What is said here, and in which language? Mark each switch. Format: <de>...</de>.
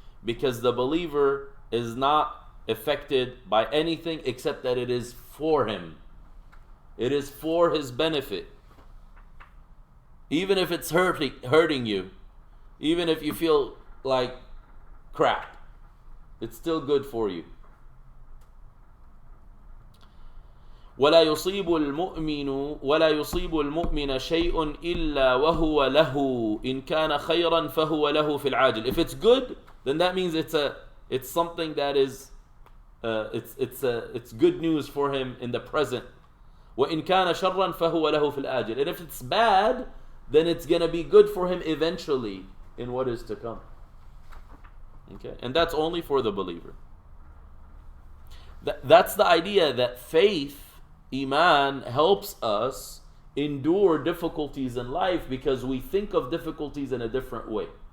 <en>Because the believer is not affected by anything except that it is for him. It is for his benefit. Even if it's hurting you, even if you feel like crap, it's still good for you.</en> <ar>ولا يصيب المؤمن شيء إلا وهو له إن كان خيرا فهو له في العاجل.</ar> <en>If it's good, then that means it's something that is it's good news for him in the present.</en> <ar>وإن كان شرا فهو له في الآجل.</ar> <en>And if it's bad, then it's going to be good for him eventually in what is to come. Okay? And that's only for the believer. That's the idea that faith, Iman, helps us endure difficulties in life because we think of difficulties in a different way.</en>